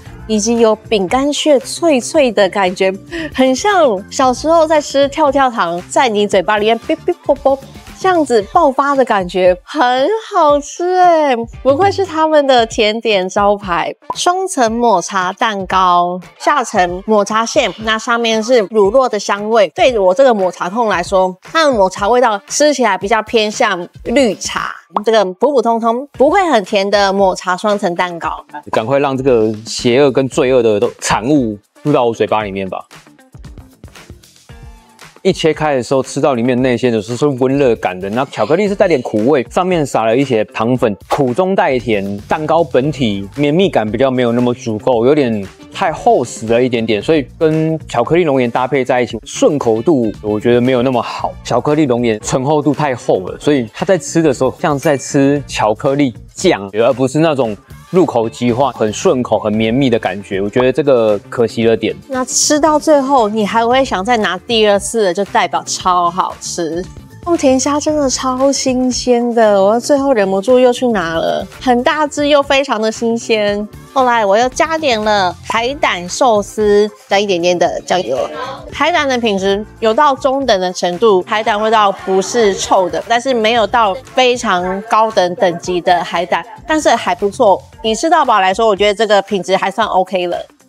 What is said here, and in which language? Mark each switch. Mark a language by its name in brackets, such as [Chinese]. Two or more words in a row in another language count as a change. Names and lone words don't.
[Chinese] 以及有餅乾屑脆脆的感覺，很像小時候在吃跳跳糖，在你嘴巴裡面嗶嗶啵啵這樣子爆發的感覺很好吃哎，不愧是他們的甜點招牌。雙層抹茶蛋糕，下層抹茶餡，那上面是乳酪的香味。對我这個抹茶控來說，它的抹茶味道吃起来比較偏向綠茶，這個普普通通不會很甜的抹茶雙層蛋糕。趕快讓這個邪惡跟罪惡的產物入到我嘴巴裡面吧。一切開的時候，吃到裡面內餡的時候是溫熱感的，然後巧克力是帶點苦味，上面撒了一些糖粉，苦中帶甜。蛋糕本體綿密感比較沒有那麼足夠，有點太厚實了一點點，所以跟巧克力龍眼搭配在一起，順口度我覺得沒有那麼好。巧克力龍眼醇厚度太厚了，所以它在吃的時候像是在吃巧克力醬，而不是那種入口即化、很順口、很綿密的感覺。我覺得這個可惜了點。那吃到最後，你還會想再拿第二次的，就代表超好吃。甜蝦真的超新鮮的，我最後忍不住又去拿了，很大只又非常的新鮮。後來我又加點了海膽壽司，加一點點的醬油。海膽的品質有到中等的程度，海膽味道不是臭的，但是沒有到非常高等級的海膽，但是還不錯。以吃到飽來說，我覺得這個品質還算 OK 了。